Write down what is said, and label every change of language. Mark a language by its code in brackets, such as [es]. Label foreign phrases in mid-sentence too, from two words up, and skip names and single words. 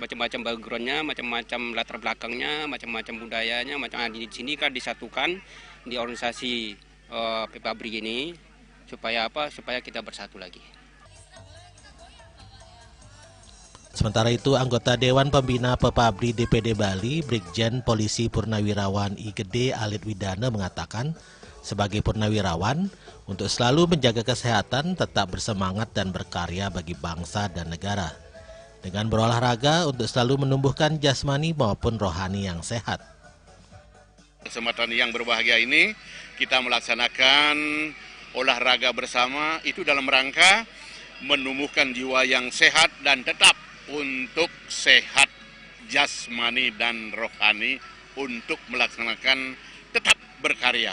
[id] Macam-macam backgroundnya, macam-macam latar belakangnya, macam-macam budayanya, di sini kan disatukan di organisasi Pepabri ini supaya apa? Supaya kita bersatu lagi. Sementara itu, anggota Dewan Pembina Pepabri DPD Bali, Brigjen Polisi Purnawirawan I Gede Alit Widana mengatakan, sebagai purnawirawan, untuk selalu menjaga kesehatan, tetap bersemangat dan berkarya bagi bangsa dan negara. Dengan berolahraga untuk selalu menumbuhkan jasmani maupun rohani yang sehat. Kesempatan yang berbahagia ini, kita melaksanakan olahraga bersama, itu dalam rangka menumbuhkan jiwa yang sehat dan tetap untuk sehat jasmani dan rohani untuk melaksanakan tetap berkarya.